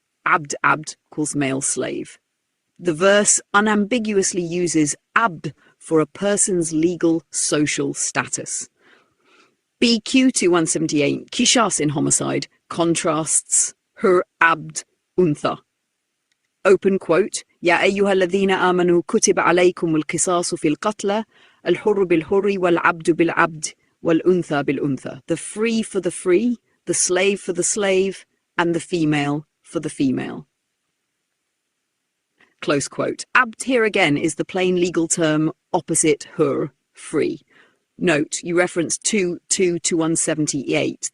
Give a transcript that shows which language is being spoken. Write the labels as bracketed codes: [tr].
[en] Abd equals male slave. The verse unambiguously uses abd for a person's legal social status. BQ2178, Kishas in homicide, contrasts her abd untha. Open quote. [ar] يا أيها الذين آمنوا كتب عليكم القصاص في القتلى الحر بالحر والعبد بالعبد والأنثى بالأنثى. [en] The free for the free, the slave for the slave, and the female for the female. Close quote. Abd here again is the plain legal term opposite hur, free. Note, you referenced 2 to 178.